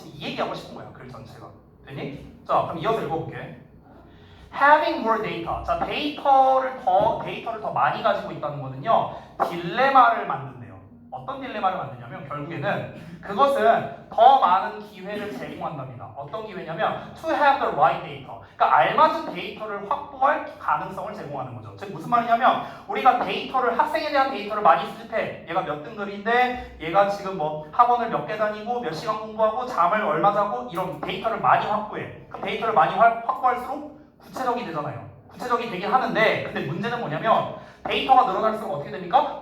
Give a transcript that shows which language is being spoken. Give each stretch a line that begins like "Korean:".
Korean: 지금 이 얘기하고 싶은 거야, 글 전체가. 되니? 자, 그럼 이어서 읽어볼게.
English: Having more data.
Korean: 자, 데이터를 더 많이 가지고 있다는 거는요, 딜레마를 만든대요. 어떤 딜레마를 만드냐면 결국에는 그것은 더 많은 기회를 제공한답니다. 어떤 기회냐면
English: to have the right data.
Korean: 그러니까 알맞은 데이터를 확보할 가능성을 제공하는 거죠. 즉 무슨 말이냐면 우리가 데이터를 학생에 대한 데이터를 많이 수집해. 얘가 몇 등급인데 얘가 지금 뭐 학원을 몇 개 다니고 몇 시간 공부하고 잠을 얼마 자고 이런 데이터를 많이 확보해. 그 데이터를 많이 확보할수록 구체적이 되잖아요. 구체적이 되긴 하는데 근데 문제는 뭐냐면 데이터가 늘어날수록 어떻게 됩니까?